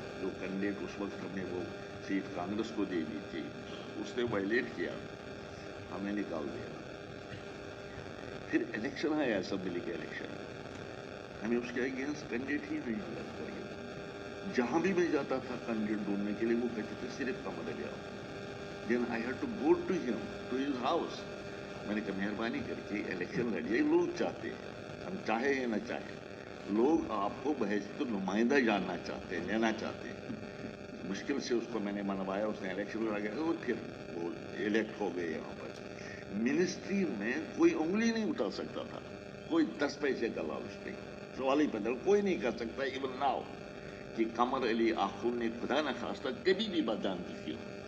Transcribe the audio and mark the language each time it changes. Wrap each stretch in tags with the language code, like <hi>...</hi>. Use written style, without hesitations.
<hi>जो कैंडिडेट उस वक्त हमने वो सीट कांग्रेस को दे दी थी, उसने वायलेट किया, हमें निकाल दिया. फिर इलेक्शन आया, असेंबली के इलेक्शन, हमें उसके अगेंस्ट कैंडिडेट ही नहीं लड़ पाए. जहाँ भी मैं जाता था कैंडिडेट ढूंढने के लिए, वो कहते थे सिर्फ कमर Ali आखुंद.</hi> <en>Then I had to go to him, to his house.</en> <hi>मैंने कहा मेहरबानी करके इलेक्शन लड़िए. लोग चाहते हैं, हम चाहे या न चाहे, लोग आपको बहस तो नुमाइंदा जानना चाहते हैं, लेना चाहते हैं. मुश्किल से उसको मैंने मनवाया, उसने इलेक्शन लड़ा गया और फिर वो इलेक्ट हो गए. यहाँ पर मिनिस्ट्री में कोई उंगली नहीं उठा सकता था, कोई 10 पैसे का लालच नहीं, सवाल ही पैदा कोई नहीं कर सकता</hi> <en>even now</en> <hi>कि कमर अली आखुंद ने खुदा न खास्ता कभी भी बदनामी की.</hi>